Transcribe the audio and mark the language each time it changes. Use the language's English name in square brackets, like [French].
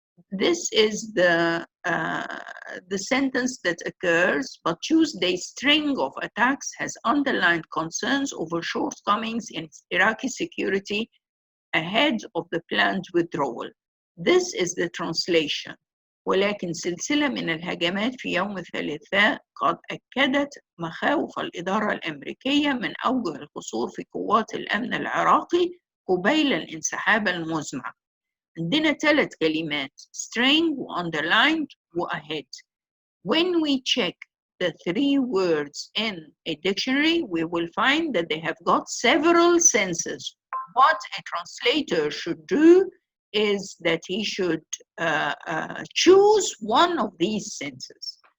[English] This is the sentence that occurs, but Tuesday's string of attacks has underlined concerns over shortcomings in Iraqi security ahead of the planned withdrawal. This is the translation. [Arabic] ولكن سلسلة من الهجمات في يوم الثلاثاء قد أكدت مخاوف الإدارة الأمريكية من أوجه القصور في قوات الأمن العراقي قبيل الانسحاب المزمع. عندنا 3 كلمات string underlined ahead. [English] When we check the 3 words in a dictionary, we will find that they have got several senses. What a translator should do is that he should choose one of these senses.